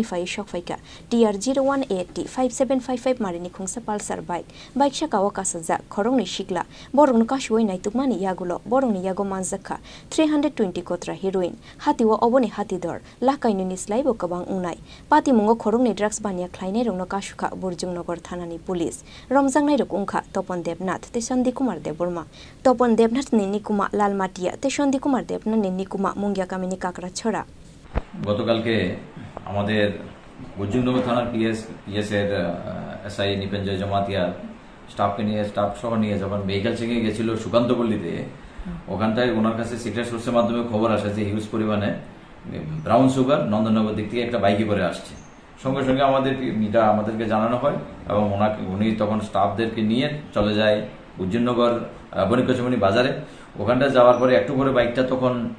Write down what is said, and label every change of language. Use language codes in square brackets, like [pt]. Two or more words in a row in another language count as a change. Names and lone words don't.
[trp] fai shokfaika TR0180 5755 marini khungsa pulsar bike shakawa kasaja khorongni sikla borongno kasuoi naitukmani yagulo borongni yago manjakha 320 kotra heroin hatiwa oboni hatidor lakainuni slaibo kabang ungnai patimungo khorongni drugs bania khlainai rongno kasukha Burjong Nagar thanani police romjangnai rok ungkha Topon Debnath te Sandi Kumar Deborma Topon Debnath ni Nikuma Lalmatia te Sandi Kumar Debnath ni Nikuma Mungya Kamini Kakra ছড়া [bn] গতকালকে আমাদের বুর্জুং নগর থানার পিএস এর এসআই নিপেঞ্জয় জমাতিয়া স্টাফ সহ নিয়ে যখন [en] vehicle checking [bn] গেছিল সুকান্ত পল্লীতে ওখানটায় ওনার কাছে সিক্রেট সোর্সের মাধ্যমে খবর আসে যে হিউজ পরিমাণে [en] brown sugar [bn] নন্দননগর দিক থেকে একটা বাইকে করে আসছে সঙ্গে সঙ্গে আমাদেরকে জানানো হয় এবং উনি তখন স্টাফদেরকে নিয়ে চলে যায় বুর্জুংনগর বণিকচমনি বাজারে ওখানটা যাওয়ার পরে একটু করে বাইকটা তখন